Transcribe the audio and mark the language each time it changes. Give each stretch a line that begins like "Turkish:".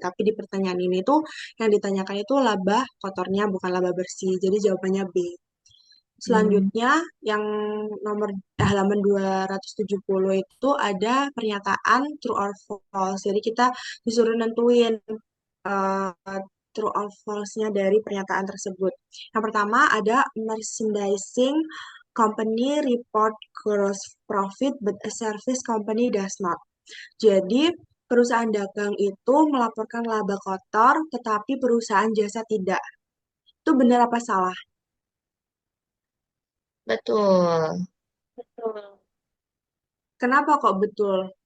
Indonesian: Tapi di pertanyaan ini tuh yang ditanyakan itu laba kotornya, bukan laba bersih. Jadi jawabannya B. Hmm. Selanjutnya, yang nomor halaman 270 itu ada pernyataan
English: true or false.
Indonesian: Jadi kita disuruh nentuin eh,
English: true or false-
Indonesian: nya dari pernyataan tersebut. Yang pertama ada
English: merchandising company report gross profit but a service company does not.
Indonesian: Jadi perusahaan dagang itu melaporkan laba kotor tetapi perusahaan jasa tidak. Itu benar apa salah? Betul. Betul. Kenapa kok betul?